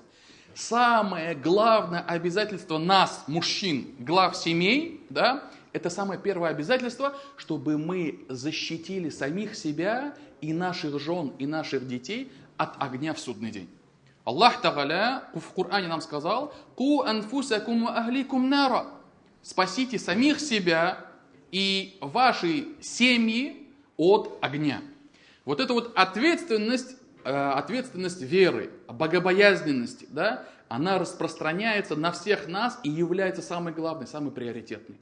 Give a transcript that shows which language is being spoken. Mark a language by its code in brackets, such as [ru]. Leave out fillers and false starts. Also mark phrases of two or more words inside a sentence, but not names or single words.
[ru] Самое главное обязательство нас, мужчин, глав семей, да, это самое первое обязательство, чтобы мы защитили самих себя и наших жен, и наших детей от огня в судный день. [ar] الله تعالى [ru] в Коране нам сказал: [ar] «قوا أنفسكم وأهليكم نارا». [ru] Спасите самих себя и ваши семьи от огня. Вот эта вот ответственность веры, богобоязненности, да, она распространяется на всех нас и является самой главной, самой приоритетной.